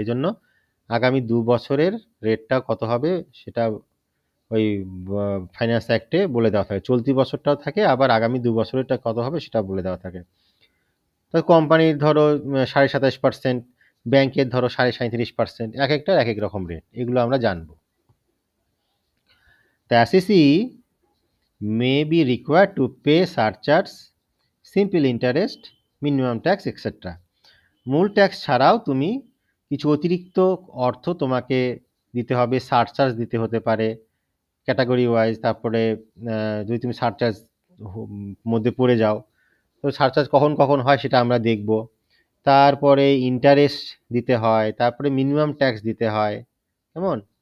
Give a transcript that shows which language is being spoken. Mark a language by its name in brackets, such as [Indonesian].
[Bangla] এজন্য আগামী 2 বছরের রেটটা কত হবে সেটা ওই ফাইন্যান্স অ্যাক্টে বলে দেওয়া থাকে। চলতি বছরটাও থাকে, আবার আগামী 2 বছরেরটা কত হবে সেটাও বলে দেওয়া থাকে। তো কোম্পানির ধরো 27.5%, ব্যাংকের ধরো 37.5%, এক একটার এক এক রকম রেট। এগুলো আমরা জানবো। [English] The assessee may be required to pay surcharge, simple interest, minimum tax, etc. [Bangla] মূল ট্যাক্স ছাড়াও তুমি কিছু অতিরিক্ত অর্থ তোমাকে দিতে হবে। সারচার্জ দিতে হতে পারে ক্যাটাগরি ওয়াইজ। তারপরে যদি তুমি সারচার্জ মধ্যে পড়ে যাও, তো সারচার্জ কখন কখন হয় সেটা আমরা দেখব। তারপরে ইন্টারেস্ট দিতে হয়, তারপরে মিনিমাম ট্যাক্স দিতে হয়। কেমন?